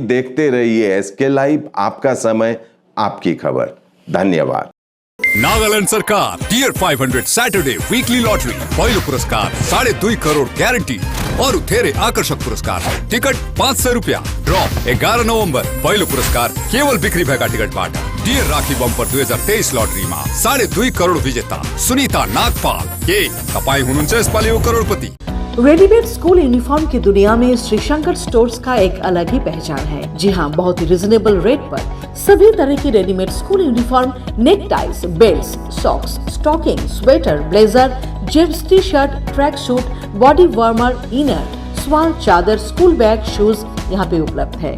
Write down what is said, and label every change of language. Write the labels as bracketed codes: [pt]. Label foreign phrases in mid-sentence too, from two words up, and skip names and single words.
[hi] देखते रहिए एसके लाइव, आपका समय आपकी खबर। धन्यवाद। [ne] नागालैंड सरकार टियर 500 [en] Saturday weekly lottery [ne] पहिलो पुरस्कार 2.5 करोड़ ग्यारंटी और धेरै आकर्षक पुरस्कार टिकट 500 रुपया ड्रॉ 11 नवंबर पहिलो पुरस्कार केवल बिक्री भएका टिकटबाट डियर राखी बम्पर 2023 लटरीमा 2.5 करोड़ विजेता सुनीता नागपाल के तपाईं हुनुहुन्छ यसपालि करोड़पति। [en] readymade school uniform [hi] की दुनिया में श्री शंकर स्टोर्स का एक अलग ही पहचान है। जी हाँ, बहुत ही [en] reasonable rate [hi] पर सभी तरह की [en] readymade school uniform, neck ties, belts, socks, stocking, sweater, blazer, jeans, T-shirt, track suit, body warmer, inner, shawl, [hi] चादर, [en] school bag, shoes [hi] यहाँ पे उपलब्ध है।